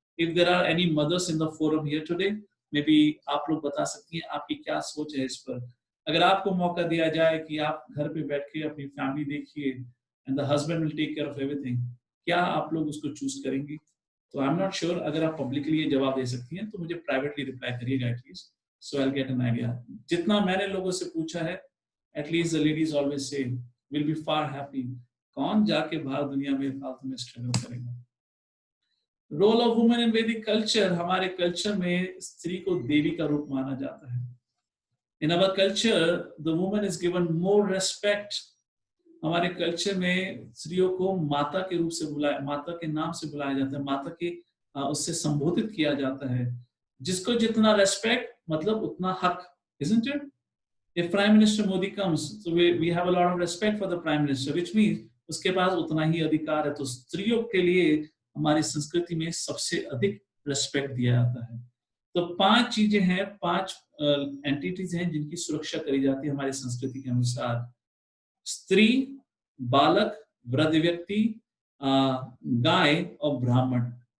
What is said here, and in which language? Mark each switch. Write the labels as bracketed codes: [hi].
[en] if there are any mothers in the forum here today, maybe [hi] आप लोग बता सकती हैं आपकी क्या सोच है इस पर। अगर आपको मौका दिया जाए कि आप घर पे बैठ के अपनी फैमिली देखिए [en] and the husband will take care of everything, [hi] क्या आप लोग उसको चूज करेंगी? तो [en] I am not sure. [hi] अगर आप पब्लिकली ये जवाब दे सकती हैं तो मुझे प्राइवेटली रिप्लाई करिएगा at least, [en] so I'll get an idea. [hi] जितना मैंने लोगों से पूछा है, [en] at least the ladies always say we'll be far happy. [hi] कौन जाके बाहर दुनिया में फालतू में स्ट्रगल करेगा। [en] role of women in Vedic culture, [hi] हमारे कल्चर में स्त्री को देवी का रूप माना जाता है। [en] In our culture the woman is given more respect. [hi] हमारे कल्चर में स्त्रियों को माता के रूप से बुलाया, माता के नाम से बुलाया जाता है, माता के उससे संबोधित किया जाता है। जिसको जितना रेस्पेक्ट मतलब उतना हक, [en] isn't it? If Prime Minister Modi comes, so we have a lot of respect for the Prime Minister, which means [hi] उसके पास उतना ही अधिकार है। तो स्त्रियों के लिए हमारी संस्कृति में सबसे अधिक रेस्पेक्ट दिया जाता है। तो 5 चीजें हैं, 5 एंटिटीज हैं जिनकी सुरक्षा करी जाती है हमारी संस्कृति के अनुसार। स्त्री, बालक, वृद्ध व्यक्ति, गाय और ब्राह्मण।